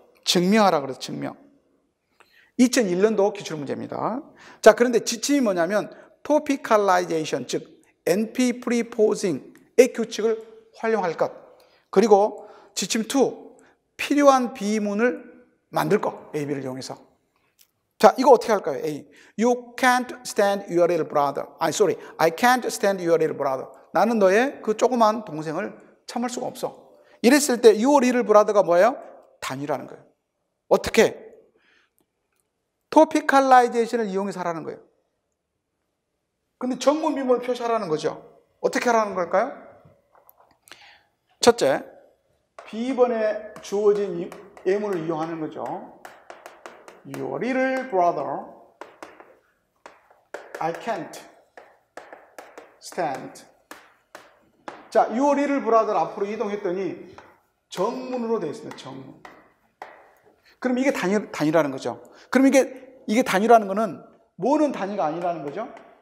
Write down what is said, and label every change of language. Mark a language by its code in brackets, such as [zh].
[ko] 증명하라 그래서 증명. 2001년도 기출문제입니다. 자, 그런데 지침이 뭐냐면 topicalization, 즉 NP preposing의 규칙을 활용할 것. 그리고 지침 2, 필요한 비문을 만들 것. A, B를 이용해서. 자, 이거 어떻게 할까요? A. [en] You can't stand your little brother. I can't stand your little brother. [ko] 나는 너의 그 조그만 동생을 참을 수가 없어. 이랬을 때 [en] your little brother [ko] 가 뭐예요? 단위라는 거예요. 어떻게? topicalization을 이용해서 하라는 거예요. 근데 전문 비문을 표시하라는 거죠. 어떻게 하라는 걸까요? 첫째, B번에 주어진 예문을 이용하는 거죠. [en] Your little brother, I can't stand. [ko] 자, your little brother 앞으로 이동했더니 정문으로 되어 있습니다. 정문. 그럼 이게 단위라는 거죠. 그럼 이게 단위라는 거는 뭐는 단위가 아니라는 거죠?